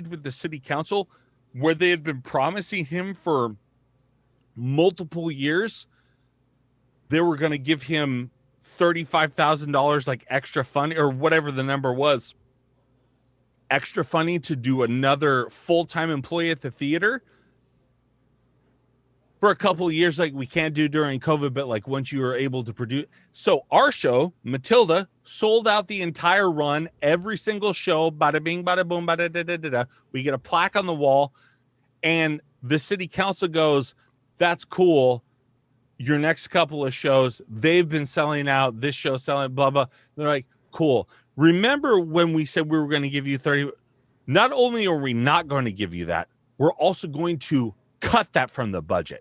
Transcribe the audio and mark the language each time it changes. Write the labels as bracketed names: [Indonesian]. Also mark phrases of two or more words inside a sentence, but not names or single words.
[English] with the city council, where they had been promising him for multiple years, they were going to give him $35,000 like extra funding or whatever the number was, extra funding to do another full-time employee at the theater for a couple of years, like we can't do during COVID, but like once you were able to produce. So our show, Matilda, sold out the entire run, every single show, bada bing, bada boom, bada da da da da. We get a plaque on the wall, and the city council goes, that's cool. Your next couple of shows, they've been selling out, this show selling, blah, blah. They're like, cool. Remember when we said we were going to give you 30? Not only are we not going to give you that, we're also going to cut that from the budget.